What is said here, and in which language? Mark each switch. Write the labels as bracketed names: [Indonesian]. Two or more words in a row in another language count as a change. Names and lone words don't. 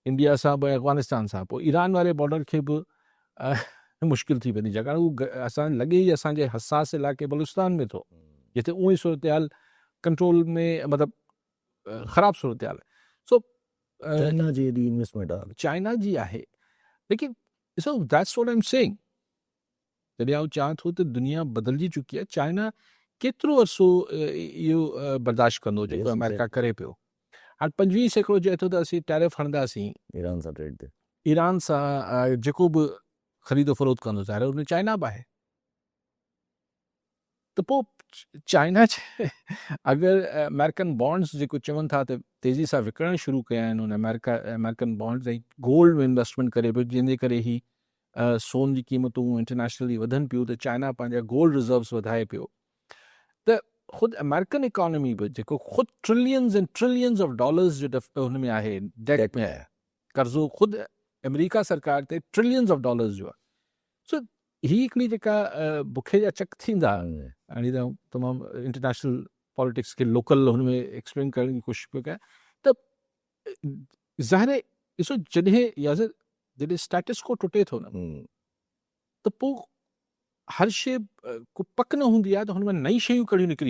[Sindhi] इंडिया सां बि अफ़गानिस्तान सां, पोइ ईरान वारे बॉर्डर खे बि मुश्किल थी वेंदी, छाकाणि हू असां लॻे ई असांजे हसास इलाइक़े बलूचिस्तान में थो, जिते उहो ई सूरत हाल कंट्रोल में मतिलबु ख़राबु सूरत हाल आहे। सो चाइना जी एॾी इन्वेस्टमेंट आहे, चाइना जी आहे, लेकिन ॾिसो [English] that's what I'm saying, [Sindhi] जॾहिं आउं चाहियां थो त दुनिया बदिलजी चुकी आहे, चाइना केतिरो अरसो इहो बर्दाश्त कंदो जेको Yes, अमेरिका exactly. करे पियो। हाणे 25% चए थो त असीं टैरिफ हणंदासीं ईरान सां ट्रेड ते। ईरान सां, जेको बि ख़रीदो फरोख्त कंदो, ज़ाहिर हुन चाइना बि आहे। त पोइ चाइना अगरि [English] American bonds [Sindhi] जेको चवनि था त तेज़ी सां विकिणणु शुरू कया आहिनि उन [English] American bonds, [Sindhi] ऐं गोल्ड में इन्वेस्टमेंट करे पियो, जंहिंजे करे ही सोन जी क़ीमतूं इंटरनेशनली वधनि पियूं, त चाइना पंहिंजा [English] gold reserves [Sindhi] वधाए पियो। त ख़ुदि [English] American economy [Sindhi] बि जेको ख़ुदि [English] trillions and trillions of dollars [Sindhi] जो हुन में आहे, डेट में आहे, कर्ज़ो ख़ुदि अमेरिका सरकार ते [English] trillions of dollars [Sindhi] जो आहे। सो ही हिकिड़ी जेका बुखे जा चक थींदा, हाणे त तमामु [English] international politics [Sindhi] खे लोकल हुन में एक्सप्लेन करण जी कोशिशि पियो कयां, त ज़ाहिर आहे ॾिसो जॾहिं [English] status quo [Sindhi] टुटे थो न, त पोइ हर शइ को पक न हूंदी आहे, त हुन में नई शयूं कहिड़ियूं निकिरी,